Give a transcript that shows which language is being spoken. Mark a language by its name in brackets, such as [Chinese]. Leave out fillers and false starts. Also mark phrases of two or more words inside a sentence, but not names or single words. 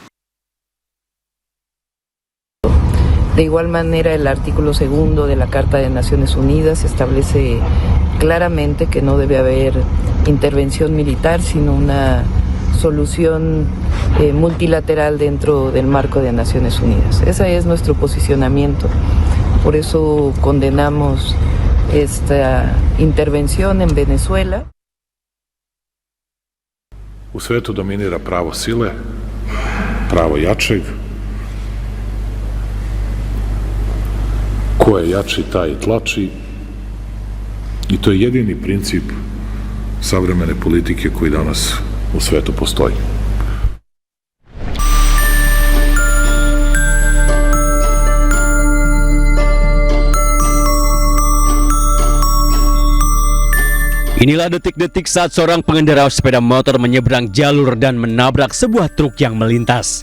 [Spanish] De igual manera, el artículo 2 de la Carta de Naciones Unidas establece claramente que no debe haber intervención militar, sino una solución multilateral dentro del marco de Naciones Unidas. Ese es nuestro posicionamiento. Por eso condenamos esta intervención en Venezuela. [Serbian] U svetu dominira pravo sile, pravo jačeg. Ko je jači, taj tlači. I to je jedini princip savremene politike koji danas u svetu postoji. [Indonesian] Inilah detik-detik saat seorang pengendara sepeda motor menyeberang jalur dan menabrak sebuah truk yang melintas.